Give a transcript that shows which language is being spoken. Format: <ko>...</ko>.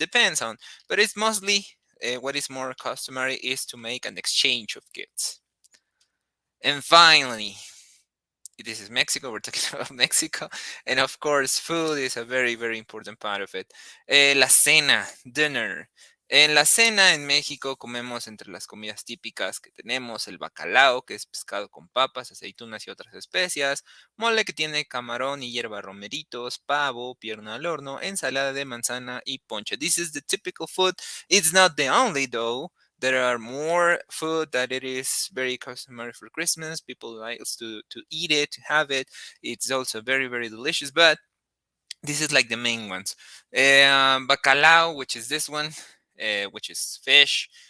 <en>Depends on, but it's mostly what is more customary is to make an exchange of gifts. And finally, this is Mexico. We're talking about Mexico, and of course, food is a very important part of it.</en> <es>La cena, dinner. En la cena en México comemos, entre las comidas típicas que tenemos, el bacalao, que es pescado con papas, aceitunas y otras especias, mole que tiene camarón y hierba romeritos, pavo, pierna al horno, ensalada de manzana y ponche.</es> <en>This is the typical food. It's not the only though. There are more food that it is very customary for Christmas. People like to eat it, to have it. It's also very delicious, but this is like the main ones. Bacalao, which is this one, which is fish</en>